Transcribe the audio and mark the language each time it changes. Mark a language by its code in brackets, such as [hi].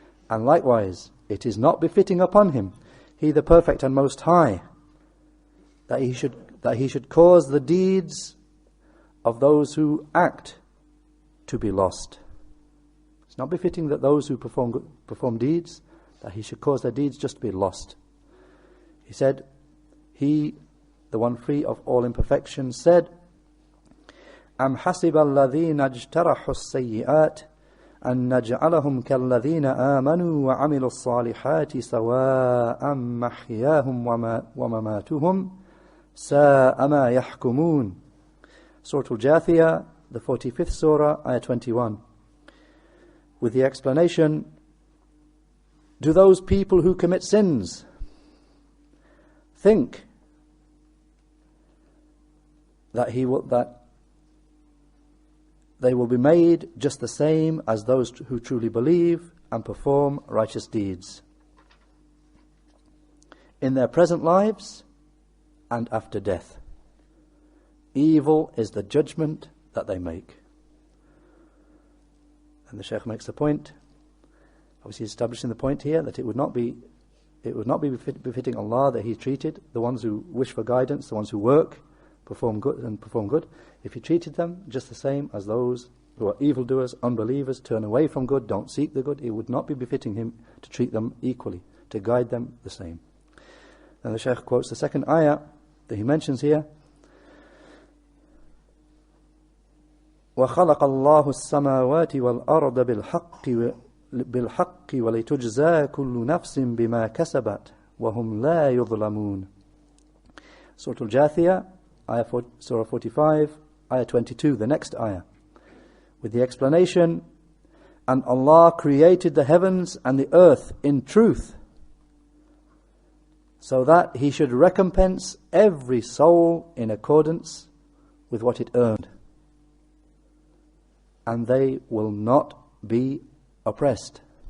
[en] And likewise, it is not befitting upon him, he the perfect and most high, that he should cause the deeds of those who act to be lost. It's not befitting that those who perform deeds, that he should cause their deeds just to be lost. He said, he, the one free of all imperfections, said, [ar] أَمْ حَسِبَ الَّذِينَ اجْتَرَحُوا السَّيِّئَاتِ أَن نَجْعَلَهُمْ كَالَّذِينَ آمَنُوا وَعَمِلُوا الصَّالِحَاتِ سَوَاءً مَحْيَاهُمْ وَمَمَاتُهُمْ سَاءَ مَا يَحْكُمُونَ. [en] Surah Al-Jathiyah, the 45th surah, ayah 21, with the explanation, do those people who commit sins think that they will be made just the same as those who truly believe and perform righteous deeds in their present lives and after death? Evil is the judgment that they make. And the Shaykh makes the point, obviously establishing the point here, that it would not be befitting Allah that he treated the ones who wish for guidance, the ones who work, perform good, if he treated them just the same as those who are evildoers, unbelievers, turn away from good, don't seek the good. It would not be befitting him to treat them equally, to guide them the same. And the Shaykh quotes the second ayah that he mentions here, [ar] وَخَلَقَ اللَّهُ السَّمَاوَاتِ وَالْأَرْضَ بِالْحَقِّ وَلِتُجْزَى كُلُّ نَفْسٍ بِمَا كَسَبَتْ وَهُمْ لَا يُظْلَمُونَ. [en] Surah Al-Jathiyah, Surah 45, ayah 22, the next ayah, with the explanation, and Allah created the heavens and the earth in truth, so that he should recompense every soul in accordance with what it earned, and they will not be oppressed.